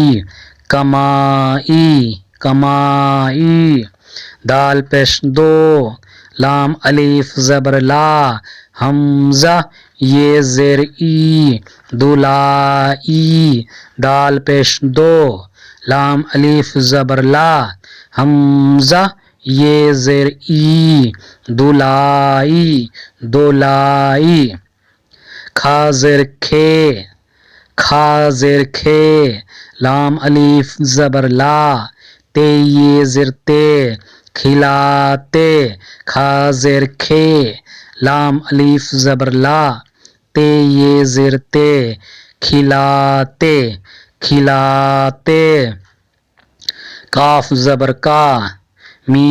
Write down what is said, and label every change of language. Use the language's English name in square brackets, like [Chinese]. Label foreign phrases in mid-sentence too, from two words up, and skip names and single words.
[Urdu] کمائی کمائی دال پیش دو لام الف زبر لا حمزہ یہ زیر ای دولائی دال پیش دو لام الف زبر لا حمزہ یہ زیر ای دولائی دولائی کھا زیر کھے کھا زیر کھے لام الف زبر لا تے یہ زیر تے کھلاتے کھا زیر کھے لام الف زبر لا تے یہ زیر تے کھلاتے کھلاتے کاف زبر کا میم